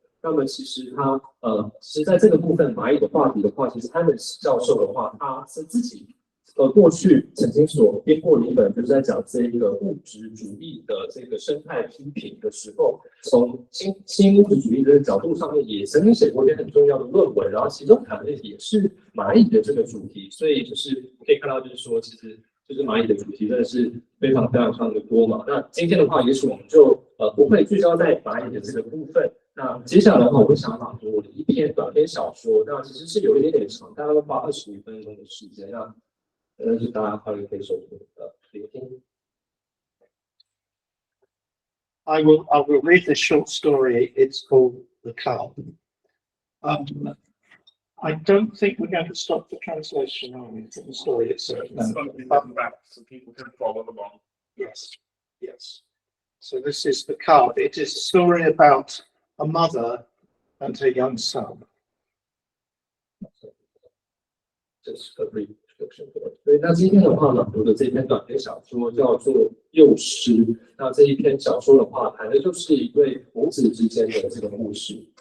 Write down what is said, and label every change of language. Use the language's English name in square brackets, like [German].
[Chinese] 那么其实他其实在这个部分蚂蚁的话题的话，其实他们教授的话，他是自己过去曾经所编过的一本，就是在讲这一个物质主义的这个生态批评的时候，从新物质主义的角度上面，也曾经写过一篇很重要的论文，然后其中谈的也是蚂蚁的这个主题，所以就是可以看到，就是说其实就是蚂蚁的主题真的是非常非常非常的多嘛。那今天的话，也许我们就不会聚焦在蚂蚁的这个部分。那接下来的话，我会想朗读我的一篇短篇小说，那其实是有一点点长，大概会花25分钟的时间。那就大家可以收听聆听。 [English] I will read this short story. It's called The Cow. I don't think we're going to stop the translation, are we, from the story itself? It's going to be written back so people can follow along. Yes, yes. So this is The Cow. It is a story about a mother and her young son. [Chinese] 这是个 brief description。所以那今天的话朗读的这篇短篇小说叫做《幼师》。那这一篇小说的话，谈的就是一对母子之间的这个故事。